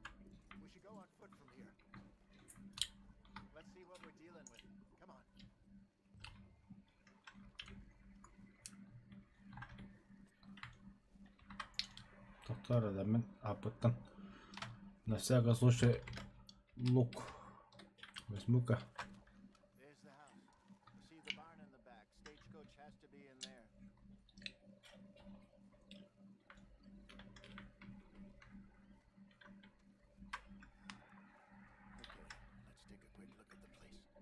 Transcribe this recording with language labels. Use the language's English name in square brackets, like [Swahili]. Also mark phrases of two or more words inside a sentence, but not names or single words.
[English] We should go on foot from here. Let's see what we're dealing with. Come on. [Russian] Доктор, да мен опытом. На всякий случай лук. Возьму-ка. [English] There's the house. See the barn in the back. Stagecoach has to be in there. Okay, let's take a quick look at the place.